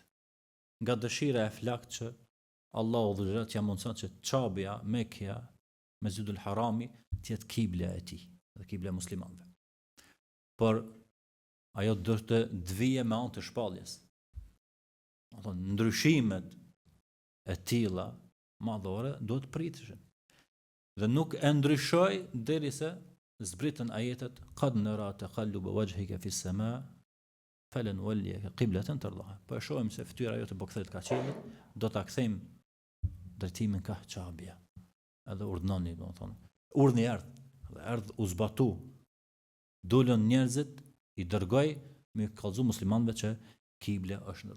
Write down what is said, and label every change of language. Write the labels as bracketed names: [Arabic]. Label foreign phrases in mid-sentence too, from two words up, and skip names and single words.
[Albanian] Nga dëshira e flakt që Allahu dhe Zot ja mundson që Çabja, Mekja, Mesjidul Harami të jetë kibla e tij, dhe kibla e muslimanëve. Por ajo do të dvije me anë të shpalljes. Domethënë ndryshimet e tilla madhore duhet priteshin. dhe nuk e ndryshoj derisa zbritën ajetet [Arabic] قد نرى تقلب وجهك في السماء فلنولينك قبلة ترضاها. [Albanian] Po e shohim se fytyra jote po kthehet ka qiellit, do ta kthejmë drejtimin ka Çabia. Edhe urdhnoni, domethënë. Urdhni erdh u zbatu. Dolën njerëzit, i dërgoj me kallëzu muslimanëve që kible është ndrru.